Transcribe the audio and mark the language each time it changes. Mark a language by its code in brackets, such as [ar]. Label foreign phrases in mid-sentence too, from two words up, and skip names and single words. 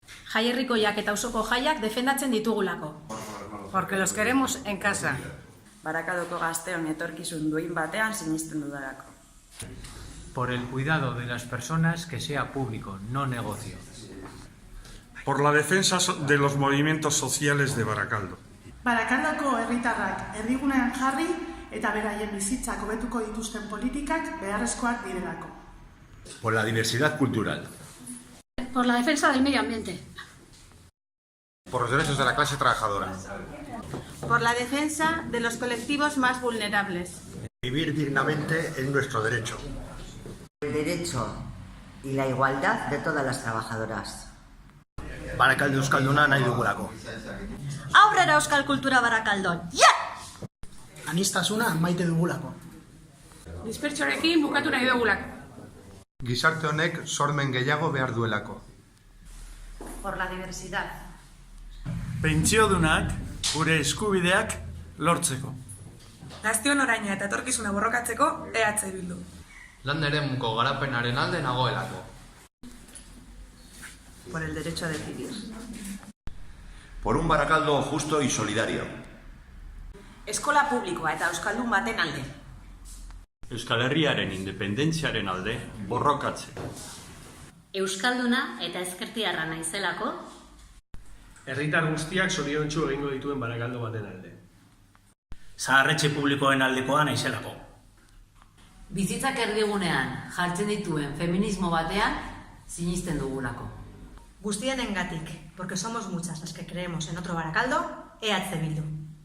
[eu] Jaierrikoiak eta auzoko jaiak defendatzen ditugulako. [es] Porque los queremos en casa. [eu] Barakaldoko gazteon etorkizun duin batean sinisten dudalako. [es] Por el cuidado de las personas, que sea público, no negocio. Por la defensa de los movimientos sociales de Barakaldo. [eu] Barakaldoko herritarrak erdigunean jarri eta beraien bizitzak hobetuko dituzten politikak beharrezkoak direlako. [es] Por la diversidad cultural. Por la defensa del medio ambiente. Por los derechos de la clase trabajadora. Por la defensa de los colectivos más vulnerables. Vivir dignamente es nuestro derecho. El derecho y la igualdad de todas las trabajadoras. [eu] Barakaldo euskalduna nahi dugulako. Aurrera euskal kultura Barakaldon! Aniztasuna maite dugulako. Dispertsioarekin bukatu nahi dugulako. Gizarte honek sormen gehiago behar duelako. [es] Por la diversidad. [eu] Pentsiodunak gure eskubideak lortzeko. Gazteon oraina eta etorkizuna borrokatzeko EH Bildu. Lan eremuko garapenaren alde nagoelako. [es] Por el derecho a decidir. Por un Barakaldo justo y solidario. [eu] Eskola publikoa eta euskaldun baten alde. Euskal Herriaren independentziaren alde borrokatze. Euskalduna eta ezkertiarra naizelako. Herritar guztiak zoriontsu egingo dituen Barakaldo baten alde. Zaharretxe publikoen aldekoa naizelako. Bizitzak erdigunean jartzen dituen feminismo batean sinisten dugulako. Guztienengatik, [es] porque somos muchas las que creemos en otro Barakaldo, EH Bildu.